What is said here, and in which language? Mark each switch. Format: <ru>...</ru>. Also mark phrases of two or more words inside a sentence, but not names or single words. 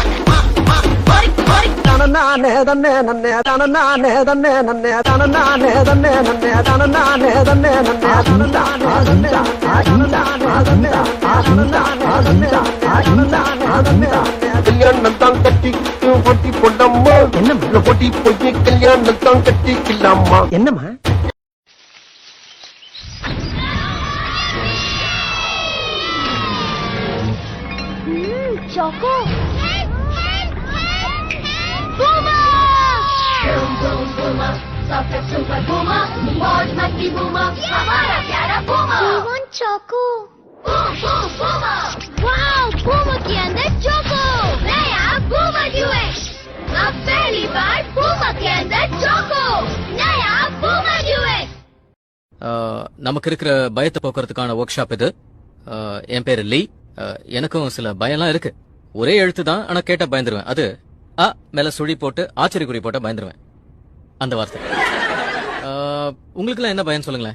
<ta>நானே தன்னே நன்னே நானே தன்னே நன்னே நானே தன்னே நன்னே நானே தன்னே நன்னே கல்யாணம் தான் கட்டி பொட்டி பொண்ணம்மா என்ன பொட்டி பொய்ய கல்யாணம் தான் கட்டிக்கலாமா என்னம்மா</ta> <en>Choco. Boomer! Boom boom boomer, super super boomer,</en> <hi>मौज मस्ती boomer, हमारा प्यारा boomer.</hi> <en>We want Choco. Boom boom boomer. Wow, boomer</en> <hi>के अंदर</hi> <en>Choco.</en> <hi>नया boomer duet. अब पहली बार boomer के अंदर Choco. नया boomer duet.</hi> <ta>நமக்கு இருக்கிற பயத்தை போக்குறதுக்கான ஒர்க் ஷாப் இது. என் பேரு லீ. எனக்கும் சில பயம்லாம் இருக்கு. ஒரே எழுத்து தான், ஆனா கேட்டா பயந்துருவேன். அது அ மேல சுழி போட்டு ஆச்சரிய குறி போட்டா பயந்துருவேன். அந்த வார்த்தை. உங்களுக்குலாம் என்ன பயம் சொல்லுங்களேன்.</ta>